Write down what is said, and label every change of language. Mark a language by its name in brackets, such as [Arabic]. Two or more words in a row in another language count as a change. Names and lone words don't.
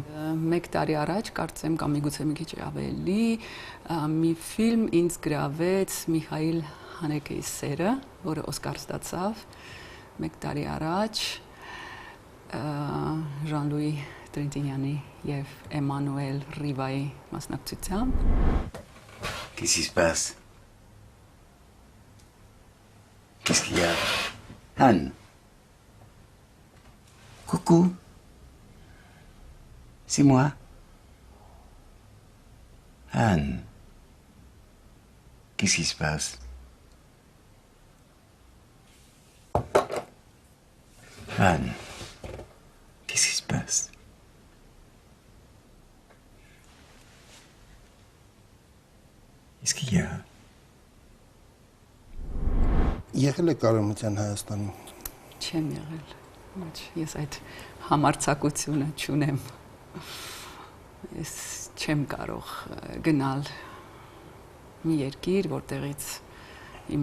[Armenian] Մեկ տարի առաջ կարծեմ կամ միգուցե մի քիչ ավելի մի ֆիլմ ինձ գրավեց Միխայիլ Հանեկեի սերը, որը Օսկար ստացավ մեկ տարի առաջ Ժան-Լուի Տրենտինյանի եւ Էմանուել Ռիվայի մասնակցությամբ [French] Qu'est-ce qui se passe? Qu'est-ce qu'il y a? Anne. Coucou. C'est moi. Anne. Qu'est-ce qui se passe? Anne. Qu'est-ce qui se passe? Qu'est-ce qu'il y a? [Armenian] Եղել եք Արևմտյան Հայաստանում։ Չեմ եղել։ Ոչ, ես այդ համարձակությունը չունեմ։ Ես չեմ կարող գնալ մի երկիր, որտեղից իմ